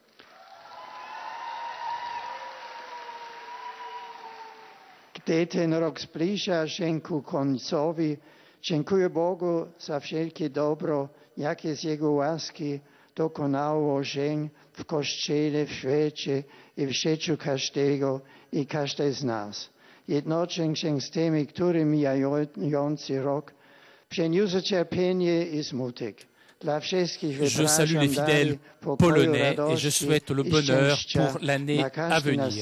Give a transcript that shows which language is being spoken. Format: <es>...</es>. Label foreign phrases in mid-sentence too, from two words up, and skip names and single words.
<pl>Gdy ten rok zbliża się ku końcowi, dziękuję Bogu za wszelkie dobro, jakie z Jego łaski dokonało się w Kościele, w świecie i w życiu każdego i każdej z nas. Jednoczę się z tymi, którzy mijający rok przeniósł cierpienie i smutek.</pl> <fr>Je salue les fidèles polonais et je souhaite le bonheur pour l'année à venir.</fr>